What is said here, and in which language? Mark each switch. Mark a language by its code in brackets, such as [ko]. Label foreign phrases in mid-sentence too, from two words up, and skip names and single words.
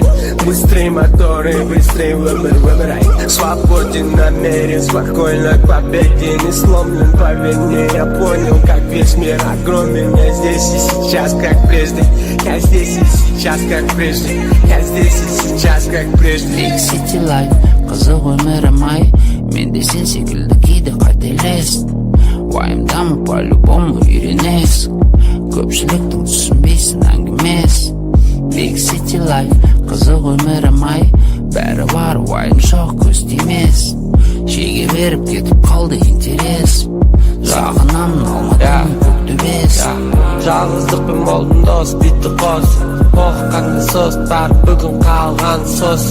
[ru] Быстрые моторы, быстрый выбирай. Свободен, намерен, спокойно к победе. Не сломлен, поверь мне, я понял, как весь мир огромен. Я здесь и сейчас, как прежде. Я здесь и сейчас, как прежде. Я здесь и сейчас, как прежде. [en] Big city life. [kk] Қызық өмір амай. Мен де сен секілді кейде қателесің. Уайымдамы по-любому үйренесің. Көпшіліктің түсінбейсің әңгімес. [en] Big city life. [kk] Қызық өмір амай. Бәрі бар уайым жоқ көз тимес. Шеге беріп кетіп қалды интерес. Сағынамын Алматының көк төбесін. Жалғыздықпен болдым дос, битті қос. Оқықанды сос, бар бүгін қалған сос.